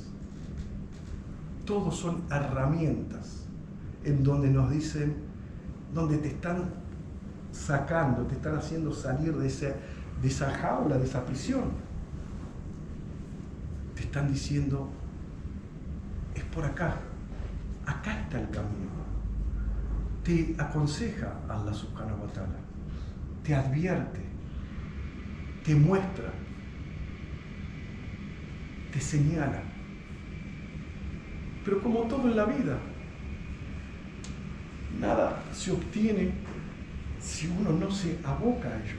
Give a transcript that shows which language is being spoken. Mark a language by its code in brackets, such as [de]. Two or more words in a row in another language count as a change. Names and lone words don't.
[es] Todos son herramientas en donde nos dicen, donde te están sacando, te están haciendo salir de esa jaula, de esa prisión. Te están diciendo, es por acá, acá está el camino. Te aconseja [ar] الله سبحانه وتعالى, [es] te advierte, te muestra, te señala. Pero como todo en la vida, nada se obtiene si uno no se aboca a ello.